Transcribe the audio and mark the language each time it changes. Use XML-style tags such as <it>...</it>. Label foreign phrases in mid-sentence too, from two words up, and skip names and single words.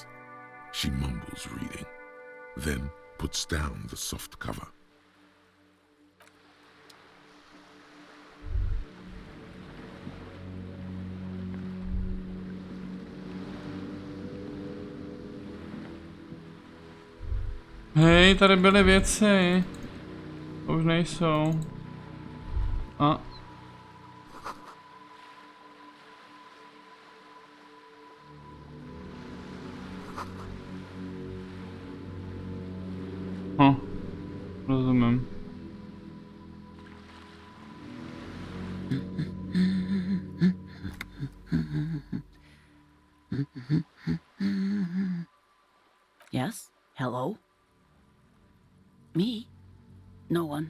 <en>She mumbles reading, then puts down the soft cover.</en> <cs>Hej, tady byly věci. Už nejsou. A. Rozumím.</cs> <en>Yes? Hello? Me? No one.</en>